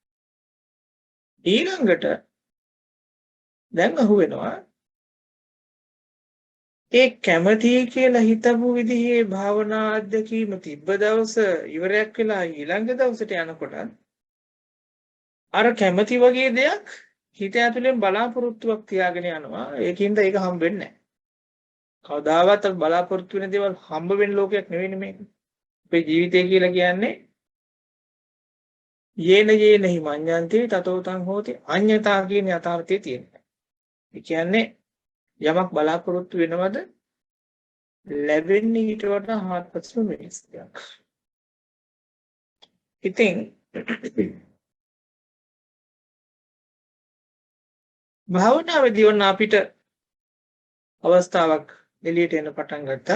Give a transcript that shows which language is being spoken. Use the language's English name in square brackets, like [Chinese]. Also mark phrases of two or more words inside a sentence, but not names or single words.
[Sinhala] ඊළඟට දැන් අහුවෙනවා ඒ කැමැති කියලා හිතපු විදිහේ භාවනා අධ්‍යක්ීම තිබ්බ දවස ඉවරයක් වෙලා ඊළඟ දවසට යනකොට අර කැමැති වගේ දෙයක් හිත ඇතුලෙන් බලාපොරොත්තුවක් තියාගෙන යනවා. ඒකින්ද ඒක හම්බෙන්නේ නැහැ. කවදාවත් බලාපොරොත්තු වෙන දේවල් හම්බ වෙන ලෝකයක් නෙවෙයි මේක. අපේ ජීවිතය කියලා කියන්නේ [Pali] යේනහි මඤ්ඤන්තේ තතෝ තං හෝති අඤ්ඤතා [Sinhala] කියන යථාර්ථය තියෙනවා. ඒ කියන්නේ යමක් බලාපොරොත්තු වෙනවද ලැබෙන්නේ ඊට වඩා හාත්පසින්ම වෙනස් දෙයක්. ඉතින් භාවනාවේදී වුණ අපිට අවස්ථාවක් එළියට එන පටන් ගත්තා.